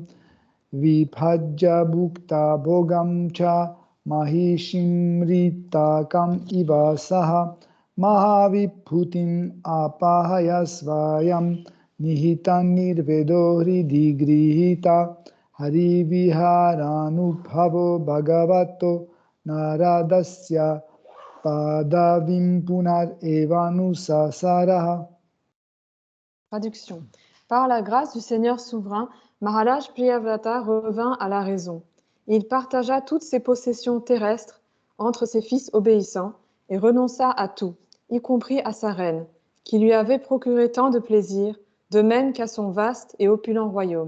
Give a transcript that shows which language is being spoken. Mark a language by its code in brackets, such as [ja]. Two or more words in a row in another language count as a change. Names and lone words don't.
[sa] vibhajya bhukta bhogam cha mahishimritakam iva saha mahavibhutim apahaya svayam nihitan nirvedo hridi grihita hari viharanubhavo bhagavato naradasya padavim punar evanusasaraha. [fr] Traduction. Par la grâce du Seigneur souverain, Maharaj Priyavrata revint à la raison. Il partagea toutes ses possessions terrestres entre ses fils obéissants et renonça à tout, y compris à sa reine, qui lui avait procuré tant de plaisir, de même qu'à son vaste et opulent royaume.